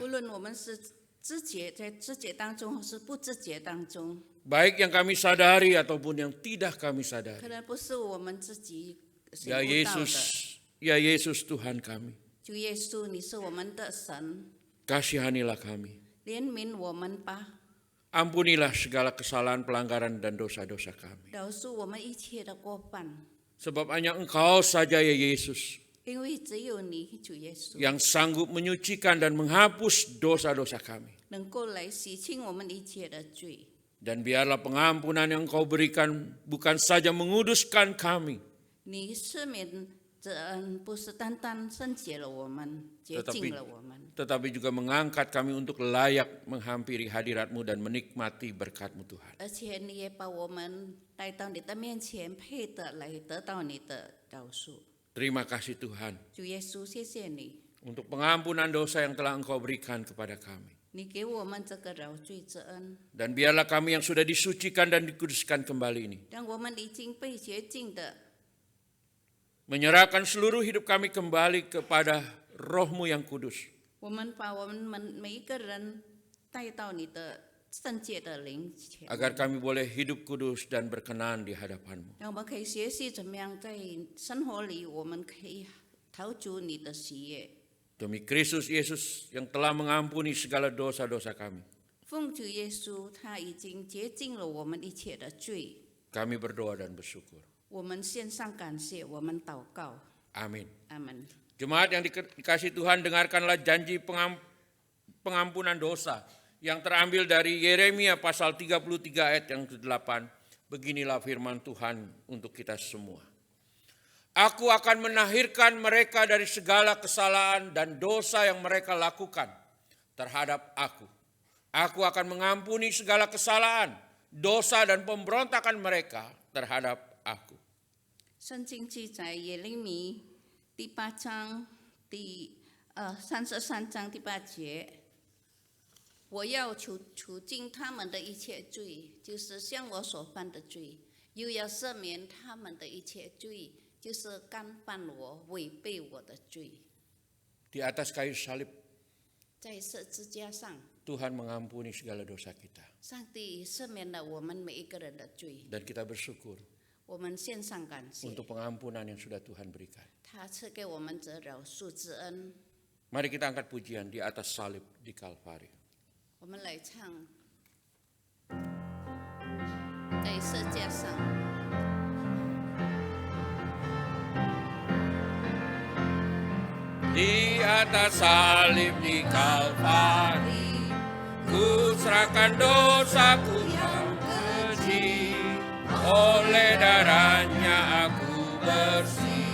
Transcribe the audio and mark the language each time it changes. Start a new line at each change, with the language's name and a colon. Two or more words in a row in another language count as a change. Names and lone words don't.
Chinese: 不论我们是在知觉当中，或是不知觉当中，
Indonesian: Baik yang kami sadari ataupun yang tidak kami
Chinese: 可
Indonesian: sadari.
Chinese: 能不是我们自己醒
Indonesian: Ya
Chinese: 悟到的。
Indonesian: Yesus, ya Yesus Tuhan kami,
Chinese: 主耶稣，你是我们的神，
Indonesian: kasihanilah kami.
Chinese: 怜悯我们吧，
Indonesian: Ampunilah segala kesalahan, pelanggaran dan dosa-dosa kami.
Chinese: 饶恕我们一切的过犯，
Indonesian: Sebab hanya Engkau saja ya Yesus
Chinese: 因为只有你，主耶稣，
Indonesian: yang sanggup menyucikan dan menghapus dosa-dosa kami.
Chinese: 能够来洗清我们一切的罪。
Indonesian: Dan biarlah pengampunan yang Engkau berikan bukan saja menguduskan kami,
Chinese: 你赦免之恩不是单单圣洁了我们，洁净了我们，
Indonesian: tetapi juga mengangkat kami untuk layak menghampiri hadirat-Mu dan menikmati berkat-Mu Tuhan.
Chinese: 而且你也把我们带到你的面前，配得来得到你的饶恕。
Indonesian: Terima kasih Tuhan
Chinese: 主耶稣，谢谢你，
Indonesian: untuk pengampunan dosa yang telah Engkau berikan kepada kami.
Chinese: 你给我们这个饶罪之恩，
Indonesian: Dan biarlah kami yang sudah disucikan dan dikuduskan kembali ini
Chinese: 让我们已经被洁净的，
Indonesian: menyerahkan seluruh hidup kami kembali kepada Roh-Mu yang kudus,
Chinese: 我们把我们每一个人带到你的圣洁的灵前，
Indonesian: agar kami boleh hidup kudus dan berkenan di hadapan-Mu.
Chinese: 让我们可以学习怎么样在生活里，我们可以讨主你的喜悦。
Indonesian: Demi Kristus Yesus yang telah mengampuni segala dosa-dosa kami,
Chinese: 奉主耶稣，他已经洁净了我们一切的罪。
Indonesian: kami berdoa dan bersyukur.
Chinese: 我们献上感谢，我们祷告，
Indonesian: Amin.
Chinese: 阿门。
Indonesian: Jemaat yang dikasih Tuhan, dengarkanlah janji pengampunan dosa yang terambil dari Yeremia pasal 33 ayat yang ke-8. Beginilah firman Tuhan untuk kita semua. Aku akan menahirkan mereka dari segala kesalahan dan dosa yang mereka lakukan terhadap aku. Aku akan mengampuni segala kesalahan, dosa dan pemberontakan mereka terhadap aku.
Chinese: 圣经记载耶利米第8章33章第8节，我要除尽他们的一切罪，就是向我所犯的罪，又要赦免他们的一切罪，就是干犯我、违背我的罪。
Indonesian: Di atas kayu salib,
Chinese: 在十字架上，
Indonesian: Tuhan mengampuni segala dosa kita.
Chinese: 上帝赦免了我们每一个人的罪，
Indonesian: Dan kita bersyukur
Chinese: 我们献上感谢。
Indonesian: untuk pengampunan yang sudah Tuhan berikan.
Chinese: 他赐给我们这饶恕之恩。
Indonesian: Mari kita angkat pujian di atas salib di Kalvari.
Chinese: 我们来唱，在十字架上。
Indonesian: Di atas salib di Kalvari, ku serahkan dosaku yang keji. Oleh darahnya aku bersih.